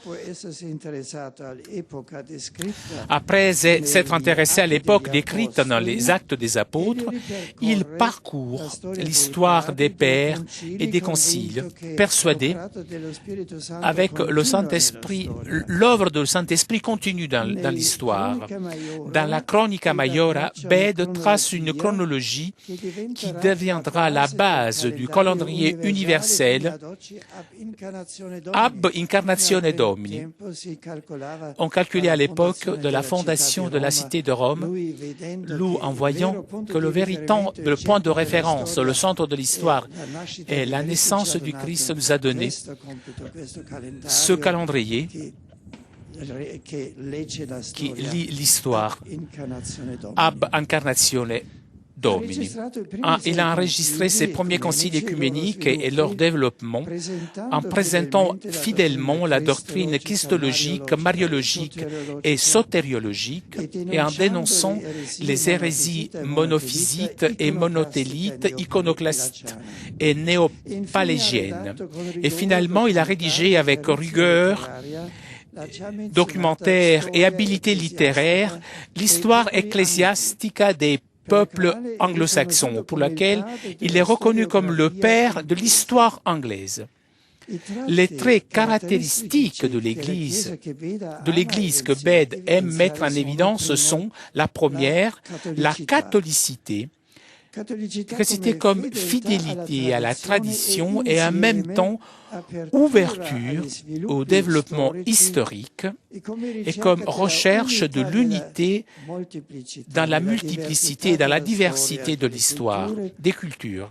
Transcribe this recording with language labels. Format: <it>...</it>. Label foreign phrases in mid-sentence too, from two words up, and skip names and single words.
<fr>Après s'être intéressé à l'époque décrite dans les Actes des Apôtres, il parcourt l'histoire des pères et des conciles, persuadé avec le Saint-Esprit, l'œuvre du Saint-Esprit continue dans l'histoire. Dans la Chronica Maiora, Bède trace une chronologie qui deviendra la base du calendrier universel</fr> <la>ab incarnatione Domini.</la> <fr>On calculait à l'époque de la fondation de la cité de Rome, nous en voyant que le véritable point de référence, le centre de l'histoire et la naissance du Christ nous a donné ce calendrier qui lit l'histoire</fr> <la>ab incarnatione Domini.</la> <fr>Il a enregistré ses premiers conciles écuméniques et leur développement en présentant fidèlement la doctrine christologique, mariologique et sotériologique et en dénonçant les hérésies monophysites et monothélites, iconoclastes et néopalégiennes. Et finalement, il a rédigé avec rigueur, documentaire et habileté littéraire l'histoire ecclésiastica des peuple anglo-saxon, pour laquelle il est reconnu comme le père de l'histoire anglaise. Les traits caractéristiques de l'Église que Bède aime mettre en évidence sont la première, la catholicité comme fidélité à la tradition et en même temps ouverture au développement historique et comme recherche de l'unité dans la multiplicité et dans la diversité de l'histoire, des cultures.</fr>